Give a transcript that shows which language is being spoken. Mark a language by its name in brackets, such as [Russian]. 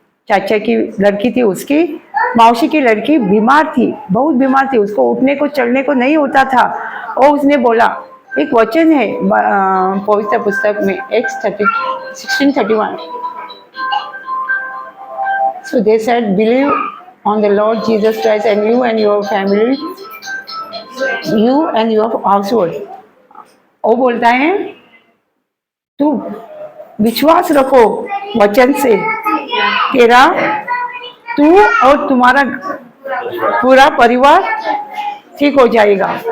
[Hindi] चाचा की लड़की थी, उसकी मौसी की लड़की बीमार थी, बहुत बीमार थी, उसको उठने को चलने को नहीं होता था। और उसने बोला, एक वचन है पवित्र पुस्तक में Acts 16:31. [English] So they said, believe on the Lord Jesus Christ and you and your family, you and your household. [Hindi] वो बोलता है तू विश्वास रखो वचन से, तेरा तू और तुम्हारा पूरा परिवार ठीक हो जाएगा।